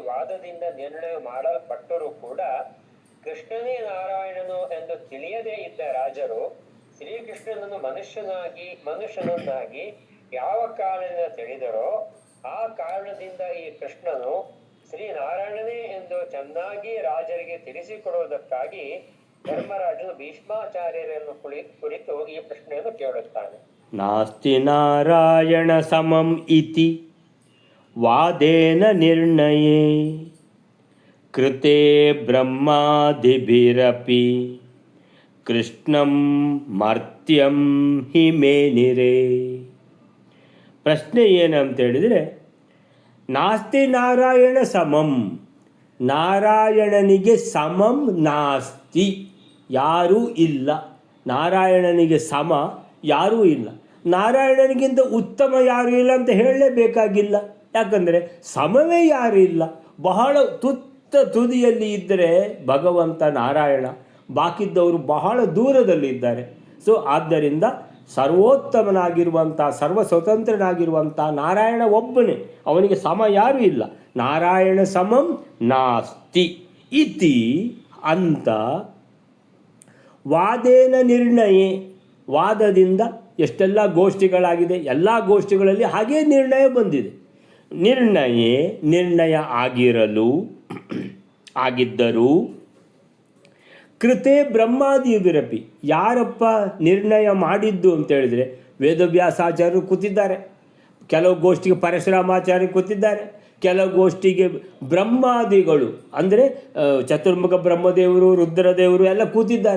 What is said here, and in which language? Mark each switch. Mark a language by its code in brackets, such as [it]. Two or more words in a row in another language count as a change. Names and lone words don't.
[kn] ವಾದದಿಂದ ನಿರ್ಣಯ ಮಾಡಲ್ಪಟ್ಟರೂ ಕೂಡ ಕೃಷ್ಣನೇ ನಾರಾಯಣನು ಎಂದು ತಿಳಿಯದೇ ಇದ್ದ ರಾಜರು ಶ್ರೀಕೃಷ್ಣನನ್ನು ಮನುಷ್ಯನನ್ನಾಗಿ ಯಾವ ಕಾರಣದಿಂದ ತಿಳಿದರೋ ಆ ಕಾರಣದಿಂದ ಈ ಕೃಷ್ಣನು ಶ್ರೀನಾರಾಯಣನೇ ಎಂದು ಚೆನ್ನಾಗಿ ರಾಜರಿಗೆ ತಿಳಿಸಿಕೊಡುವುದಕ್ಕಾಗಿ ಧರ್ಮರಾಜನು ಭೀಷ್ಮಾಚಾರ್ಯರನ್ನು ಕುರಿತು ಈ ಪ್ರಶ್ನೆಯನ್ನು ಕೇಳುತ್ತಾನೆ. [sa] ನಾಸ್ತಿ ನಾರಾಯಣ ಸಮಂ ಇತಿ ವಾದೇನ ನಿರ್ಣಯೇ ಕೃತೆ ಬ್ರಹ್ಮಾದಿಭಿರಪಿ ಕೃಷ್ಣಂ ಮರ್ತ್ಯಂ ಹಿ ಮೇನಿರೆ. [kn] ಪ್ರಶ್ನೆ ಏನಂತ ಹೇಳಿದರೆ, [sa] ನಾಸ್ತಿ ನಾರಾಯಣ ಸಮಂ, [kn] ನಾರಾಯಣನಿಗೆ ಸಮಂ ನಾಸ್ತಿ, ಯಾರೂ ಇಲ್ಲ. ನಾರಾಯಣನಿಗೆ ಸಮ ಯಾರೂ ಇಲ್ಲ. ನಾರಾಯಣನಿಗಿಂತ ಉತ್ತಮ ಯಾರೂ ಇಲ್ಲ ಅಂತ ಹೇಳಲೇಬೇಕಾಗಿಲ್ಲ. ಯಾಕಂದರೆ ಸಮವೇ ಯಾರೂ ಇಲ್ಲ. ಬಹಳ ತುದಿಯಲ್ಲಿ ಇದ್ದರೆ ಭಗವಂತ ನಾರಾಯಣ, ಬಾಕಿದ್ದವರು ಬಹಳ ದೂರದಲ್ಲಿದ್ದಾರೆ. ಸೊ ಆದ್ದರಿಂದ ಸರ್ವೋತ್ತಮನಾಗಿರುವಂಥ ಸರ್ವ ಸ್ವತಂತ್ರನಾಗಿರುವಂಥ ನಾರಾಯಣ ಒಬ್ಬನೇ, ಅವನಿಗೆ ಸಮ ಯಾರೂ ಇಲ್ಲ. [sa] ನಾರಾಯಣ ಸಮಂ ನಾಸ್ತಿ ಇತಿ [kn] ಅಂತ [sa] ವಾದೇನ ನಿರ್ಣಯೇ, [kn] ವಾದದಿಂದ ಎಷ್ಟೆಲ್ಲ ಗೋಷ್ಠಿಗಳಾಗಿದೆ, ಎಲ್ಲ ಗೋಷ್ಠಿಗಳಲ್ಲಿ ಹಾಗೇ ನಿರ್ಣಯ ಬಂದಿದೆ. ನಿರ್ಣಯ ಆಗಿದ್ದರೂ [sa] ಕೃತೆ ಬ್ರಹ್ಮಾದಿಭಿರಪಿ, [kn] ಯಾರಪ್ಪ ನಿರ್ಣಯ ಮಾಡಿದ್ದು ಅಂತ ಹೇಳಿದರೆ ವೇದವ್ಯಾಸಾಚಾರ್ಯರು ಕೂತಿದ್ದಾರೆ, ಕೆಲವು ಗೋಷ್ಠಿಗೆ ಪರಶುರಾಮಾಚಾರ್ಯರು ಕೂತಿದ್ದಾರೆ, ಕೆಲವು ಗೋಷ್ಠಿಗೆ ಬ್ರಹ್ಮಾದಿಗಳು ಅಂದರೆ ಚತುರ್ಮುಖ ಬ್ರಹ್ಮದೇವರು ರುದ್ರದೇವರು ಎಲ್ಲ ಕೂತಿದ್ದಾರೆ.